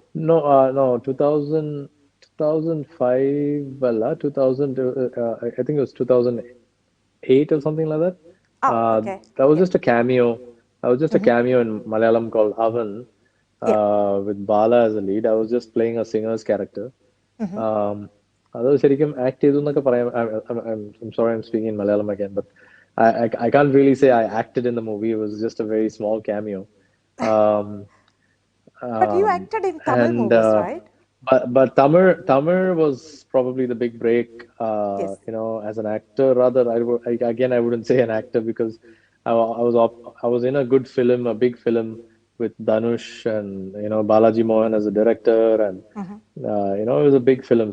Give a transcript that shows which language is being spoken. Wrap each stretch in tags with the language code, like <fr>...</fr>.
<en>No, 2005, well, 2000, I think it was 2008 or something like that. Oh, okay. That was Yeah. just a cameo. That was just a cameo in Malayalam called Avan, Yeah. with Bala as a lead. I was just playing a singer's character.</en> <ml>Um, അത് ശരിക്കും act ചെയ്തു എന്നൊക്കെ പറയാം.</ml> <en>I'm sorry, I'm speaking in Malayalam again, but I can't really say I acted in the movie. It was just a very small cameo. Um, But you um, acted in Tamil and movies, right? but Tamil was probably the big break. Yes. As an actor, rather, again I wouldn't say an actor because I was in a good film, a big film with Dhanush and Balaji Mohan as a director, and it was a big film.</en>